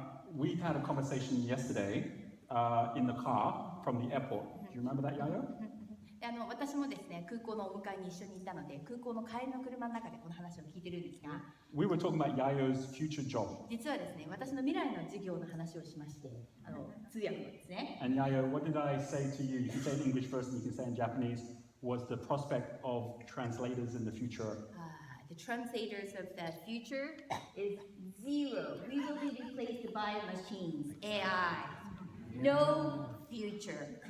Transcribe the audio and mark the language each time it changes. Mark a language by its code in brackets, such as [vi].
[en] We had a conversation yesterday in the car from the airport. Do you remember that, Yayo? [ja] で私もですね、空港のお迎えに一緒に行ったので、空港の帰りの車の中でこの話を聞いてるんですが、 [en] We were talking about Yayo's future job. [ja] 実はですね、私の未来の事業の話をしまして、通訳のですね。 [en] And Yayo, what did I say to you? You can say it in English first and you can say it in Japanese. Was the prospect of translators in the future? The translators of the future is zero. We will be replaced by machines, AI. No future.